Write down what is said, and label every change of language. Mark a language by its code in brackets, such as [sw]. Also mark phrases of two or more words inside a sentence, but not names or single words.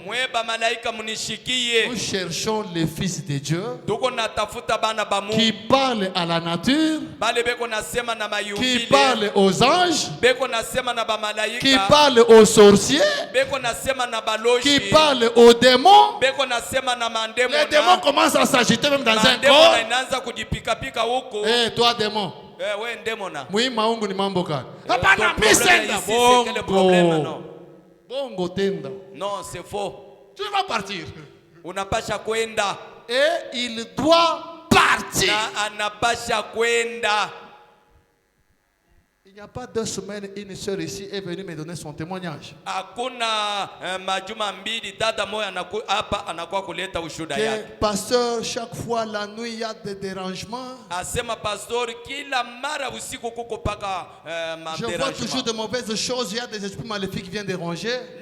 [fr] Nous cherchons les fils de Dieu qui parlent à la nature, qui parlent aux anges, qui parlent aux sorciers, qui parlent aux démons. Les démons commencent à s'agiter même dans un corps. Toi démon. [sw] Maungu ni mambo gani? Hapana, bongo tenda. [fr] Non, c'est faux. Tu vas partir. [sw] Unapasha kwenda. [fr] Et il doit partir. [sw] Na anapasha kwenda. [fr] Il n'y a pas 2 semaines, une sœur ici est venue me donner son témoignage. Que pasteur, chaque fois la nuit il y a des dérangements. Je vois toujours de mauvaises choses, il y a des esprits maléfiques qui viennent déranger.